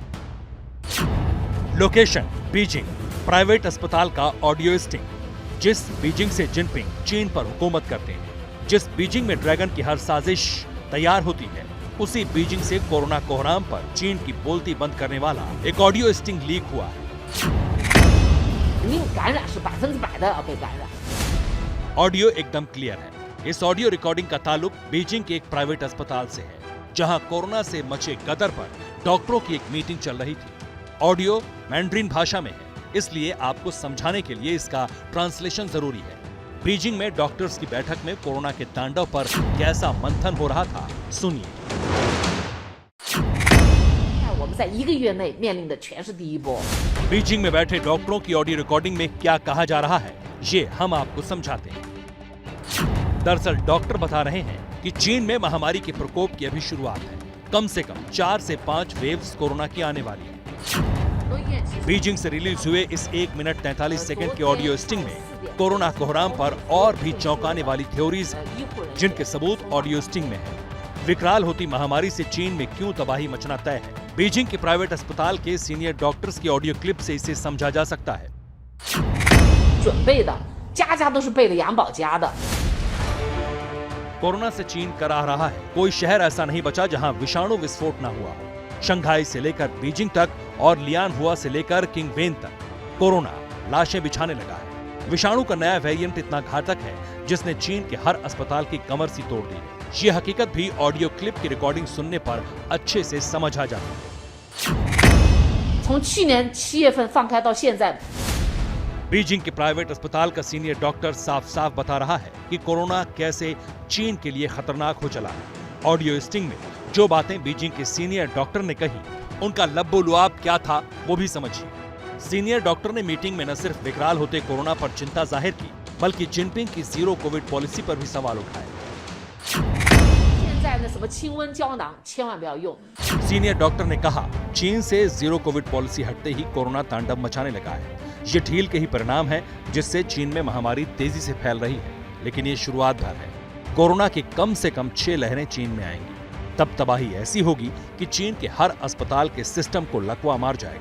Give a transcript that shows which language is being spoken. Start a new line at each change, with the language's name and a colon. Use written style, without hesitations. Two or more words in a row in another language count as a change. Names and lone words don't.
Hindi: लोकेशन बीजिंग, प्राइवेट अस्पताल का
English: audio sting.
Hindi: जिस बीजिंग से जिनपिंग चीन पर हुकूमत करते हैं, जिस बीजिंग में ड्रैगन की हर साजिश तैयार होती है, उसी बीजिंग से कोरोना कोहराम पर चीन की बोलती बंद करने वाला एक
English: audio sting
Hindi: लीक हुआ है।
Chinese: 感染是100%的要被感染。
Hindi: ऑडियो एकदम क्लियर है। इस
English: audio recording
Hindi: का ताल्लुक बीजिंग के एक प्राइवेट अस्पताल से है, जहां कोरोना से मचे गदर पर डॉक्टरों की एक मीटिंग चल रही थी। ऑडियो मैंड्रिन भाषा में है, इसलिए आपको समझाने के लिए इसका ट्रांसलेशन जरूरी है। बीजिंग में डॉक्टर्स की बैठक में कोरोना के तांडव पर कैसा मंथन हो रहा था, सुनिए।
Chinese: 我们在1个月内面临的全是第一波。
Hindi: बीजिंग में बैठे डॉक्टरों की
English: audio recording
Hindi: में क्या कहा जा रहा है, ये हम आपको समझाते हैं। दरअसल डॉक्टर बता रहे हैं कि चीन में महामारी के प्रकोप की अभी शुरुआत है। कम से कम 4 से 5 वेव्स कोरोना की आने वाली है। बीजिंग से रिलीज हुए इस 1 मिनट 43 सेकंड के
English: audio sting
Hindi: में कोरोना कोहराम पर और भी चौंकाने वाली थ्योरीज हैं, जिनके सबूत
English: audio sting
Hindi: में है। विकराल होती महामारी से चीन में क्यों तबाही मचना तय है, बीजिंग के प्राइवेट अस्पताल के
English: senior doctors
Hindi: की
English: audio clip
Hindi: से इसे समझा जा सकता है।
Chinese: 准备的，家家都是备了养保家的。
Hindi: कोरोना से चीन कराह रहा है, कोई शहर ऐसा नहीं बचा जहां विषाणु विस्फोट न हुआ। शंघाई से लेकर बीजिंग तक और लियानहुआ से लेकर किंगवेन तक कोरोना लाशें बिछाने लगा है। विषाणु का नया वेरिएंट इतना घातक है जिसने चीन के हर अस्पताल की कमर सी तोड़ दी है। ये हकीकत भी
English: audio clip
Hindi: की रिकॉर्डिंग सुनने पर अच्छे से समझ आ जाती है।
Chinese: 从去年7月份放开到现在。
Hindi: बीजिंग के प्राइवेट अस्पताल का
English: senior doctor
Hindi: साफ साफ बता रहा है कि कोरोना कैसे चीन के लिए खतरनाक हो चला है।
English: audio sting
Hindi: में जो बातें बीजिंग के
English: senior doctor
Hindi: ने कही, उनका लब्बो-लुआब क्या था वो भी समझिए।
English: senior doctor
Hindi: ने मीटिंग में न सिर्फ विकराल होते कोरोना पर चिंता जाहिर की, बल्कि जिनपिंग की
English: zero Covid policy
Hindi: पर भी सवाल उठाए।
Chinese: 现在那什么清瘟胶囊千万不要用。
English: senior doctor
Hindi: ने कहा, चीन से
English: zero Covid policy
Hindi: हटते ही कोरोना तांडव मचाने लगा है। ये ढील के ही परिणाम है जिससे चीन में महामारी तेजी से फैल रही है, लेकिन ये शुरुआत भर है। कोरोना की कम से कम 6 लहरें चीन में आएंगी, तब तबाही ऐसी होगी कि चीन के हर अस्पताल के सिस्टम को लकवा मार जाएगा।